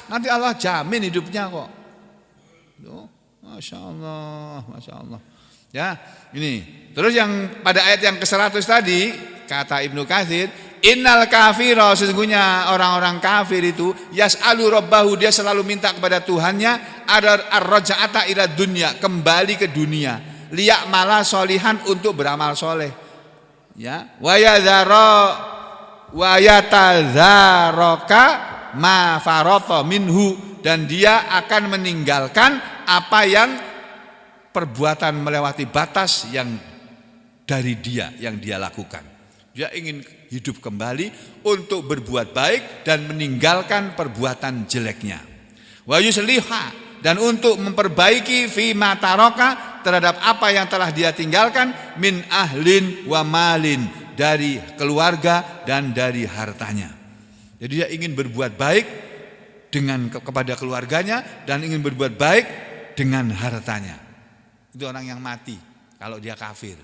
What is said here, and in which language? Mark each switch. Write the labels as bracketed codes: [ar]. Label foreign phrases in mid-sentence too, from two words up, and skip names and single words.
[id] Nanti Allah jamin hidupnya kok. [ar] ما شاء الله، ما شاء الله. [id] Ya, ini. Terus yang pada ayat yang ke-100 tadi, kata Ibnu Katsir, [ar] إن الكافر, [id] sesungguhnya orang-orang kafir itu [ar] يسأل ربه, [id] dia selalu minta kepada Tuhannya, ada [ar] الرجعة إلى الدنيا, [id] kembali ke dunia, [ar] ليعمل صالحا, [id] untuk beramal soleh. Ya, [ar] ويتدارك ما فرط منه, [id] dan dia akan meninggalkan apa yang perbuatan melewati batas yang dari dia yang dia lakukan. Dia ingin hidup kembali untuk berbuat baik dan meninggalkan perbuatan jeleknya. [ar] ويصلح, [id] dan untuk memperbaiki [ar] فيما ترك, [id] terhadap apa yang telah dia tinggalkan, [ar] من أهل ومال, [id] dari keluarga dan dari hartanya. Jadi dia ingin berbuat baik dengan kepada keluarganya dan ingin berbuat baik dengan hartanya. Itu orang yang mati kalau dia kafir.